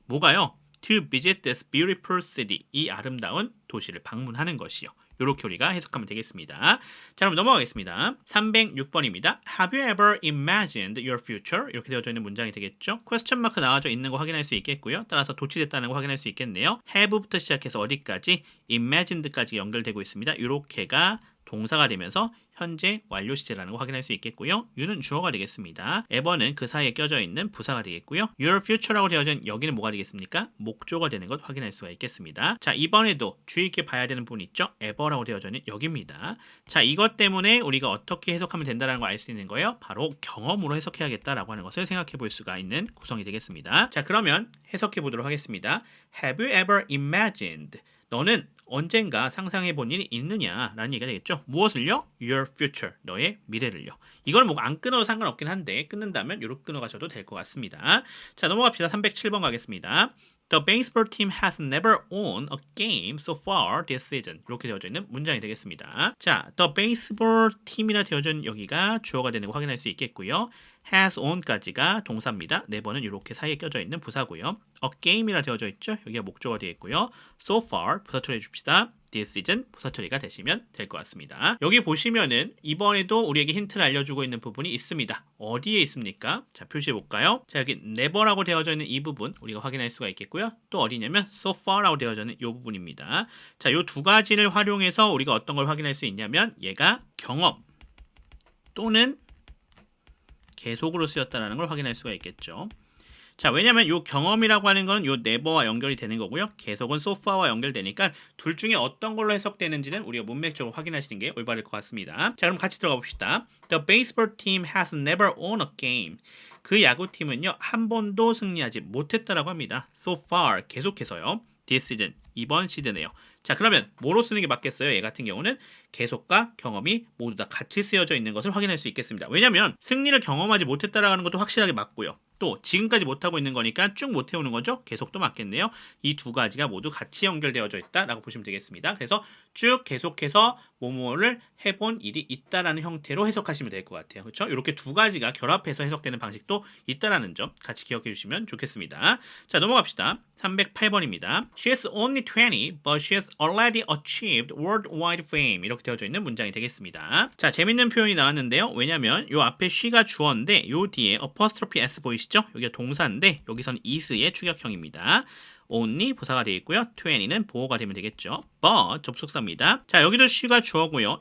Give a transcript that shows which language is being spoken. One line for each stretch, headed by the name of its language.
Korean: 뭐가요?
English: To visit this beautiful city.
Korean: 이 아름다운 도시를 방문하는 것이요. 이렇게 우리가 해석하면 되겠습니다. 자, 그럼 넘어가겠습니다. 306번입니다.
English: Have you ever imagined your future?
Korean: 이렇게 되어져 있는 문장이 되겠죠. 퀘스천 마크 나와져 있는 거 확인할 수 있겠고요. 따라서 도치됐다는 거 확인할 수 있겠네요. have부터 시작해서 어디까지? imagined까지 연결되고 있습니다. 이렇게가 동사가 되면서 현재 완료 시제라는 거 확인할 수 있겠고요. you는 주어가 되겠습니다. ever는 그 사이에 껴져 있는 부사가 되겠고요. your future라고 되어져 있는 여기는 뭐가 되겠습니까? 목조가 되는 것 확인할 수가 있겠습니다. 자, 이번에도 주의 있게 봐야 되는 부분 있죠? ever라고 되어져 있는 여기입니다. 자, 이것 때문에 우리가 어떻게 해석하면 된다는 걸 알 수 있는 거예요. 바로 경험으로 해석해야겠다라고 하는 것을 생각해 볼 수가 있는 구성이 되겠습니다. 자, 그러면 해석해 보도록 하겠습니다.
English: Have you ever imagined?
Korean: 너는 언젠가 상상해 본 일이 있느냐라는 얘기가 되겠죠. 무엇을요?
English: Your future,
Korean: 너의 미래를요. 이걸 뭐 안 끊어도 상관없긴 한데 끊는다면 요렇게 끊어가셔도 될 것 같습니다. 자, 넘어갑시다. 307번 가겠습니다.
English: The baseball team has never won a game so far this season.
Korean: 이렇게 되어져 있는 문장이 되겠습니다. 자,
English: the baseball team
Korean: 이라 되어져 있는 여기가 주어가 되는 거 확인할 수 있겠고요. has on까지가 동사입니다. 네 번은 이렇게 사이에 껴져 있는 부사고요. a game이라 되어져 있죠. 여기가 목조가 되어 있고요.
English: so far
Korean: 부사 처리해 줍시다. this season 부사 처리가 되시면 될 것 같습니다. 여기 보시면은 이번에도 우리에게 힌트를 알려주고 있는 부분이 있습니다. 어디에 있습니까? 자, 표시해 볼까요? 자, 여기 never라고 되어져 있는 이 부분 우리가 확인할 수가 있겠고요. 또 어디냐면 so far라고 되어져 있는 이 부분입니다. 자, 이 두 가지를 활용해서 우리가 어떤 걸 확인할 수 있냐면 얘가 경험 또는 계속으로 쓰였다는 걸 확인할 수가 있겠죠. 자, 왜냐면 요 경험이라고 하는 건 요 never와 연결이 되는 거고요. 계속은 so far와 연결되니까 둘 중에 어떤 걸로 해석되는지는 우리가 문맥적으로 확인하시는 게 올바를 것 같습니다. 자, 그럼 같이 들어가 봅시다.
English: The baseball team has never won a game.
Korean: 그 야구팀은요, 한 번도 승리하지 못했다라고 합니다.
English: So far,
Korean: 계속해서요.
English: This season,
Korean: 이번 시즌에요. 자, 그러면 뭐로 쓰는 게 맞겠어요? 얘 같은 경우는 계속과 경험이 모두 다 같이 쓰여져 있는 것을 확인할 수 있겠습니다. 왜냐면 승리를 경험하지 못했다라는 것도 확실하게 맞고요. 또 지금까지 못하고 있는 거니까 쭉 못 해오는 거죠. 계속도 맞겠네요. 이 두 가지가 모두 같이 연결되어져 있다라고 보시면 되겠습니다. 그래서 쭉 계속해서 뭐뭐를 해본 일이 있다라는 형태로 해석하시면 될 것 같아요. 그렇죠? 이렇게 두 가지가 결합해서 해석되는 방식도 있다라는 점 같이 기억해 주시면 좋겠습니다. 자, 넘어갑시다. 308번입니다.
English: She is only 20, but she has already achieved worldwide fame.
Korean: 이렇게 되어져 있는 문장이 되겠습니다. 자, 재밌는 표현이 나왔는데요. 왜냐면 요 앞에 she가 주어인데 요 뒤에 apostrophe s 보이시죠? 여기가 동사인데 여기선 is의 추격형입니다. only 부사가 되어 있고요. 20는 보어가 되면 되겠죠. but 접속사입니다. 자, 여기도 she가 주어고요.